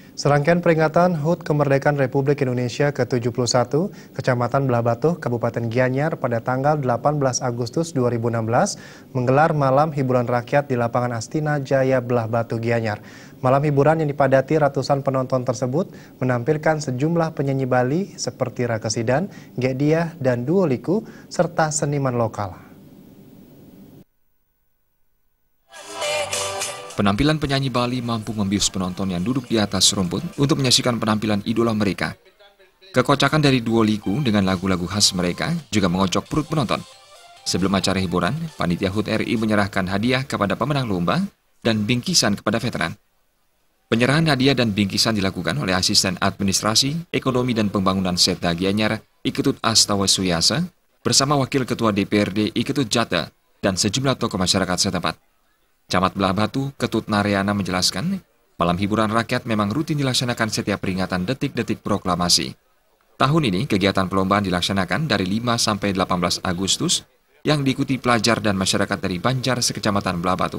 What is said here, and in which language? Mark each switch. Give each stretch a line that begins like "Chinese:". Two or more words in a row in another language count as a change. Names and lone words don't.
Indonesian: Serangkaian peringatan HUT Kemerdekaan Republik Indonesia ke-71, Kecamatan Belah Batuh, Kabupaten Gianyar pada tanggal 18 Agustus 2016 menggelar malam hiburan rakyat di lapangan Astina Jaya Belah Batuh Gianyar. Malam hiburan yang dipadati ratusan penonton tersebut menampilkan sejumlah penyanyi Bali seperti Raka Sidan, Gek Diah, dan Duo Liku, serta seniman lokal. Penampilan penyanyi Bali mampu membius penonton yang duduk di atas rumput untuk menyaksikan penampilan idola mereka. Kekocakan dari Duo Liku dengan lagu-lagu khas mereka juga mengocok perut penonton. Sebelum acara hiburan, Panitia HUT RI menyerahkan hadiah kepada pemenang lomba dan bingkisan kepada veteran. Penyerahan hadiah dan bingkisan dilakukan oleh Asisten Administrasi, Ekonomi dan Pembangunan Setda Gianyar, Iketut Astawa Suyasa, bersama Wakil Ketua DPRD Iketut Jata dan sejumlah tokoh masyarakat setempat. Camat Belah Batu, Ketut Naryana menjelaskan, malam hiburan rakyat memang rutin dilaksanakan setiap peringatan detik-detik proklamasi. Tahun ini, kegiatan perlombaan dilaksanakan dari 5 sampai 18 Agustus yang diikuti pelajar dan masyarakat dari Banjar sekecamatan Belah Batu.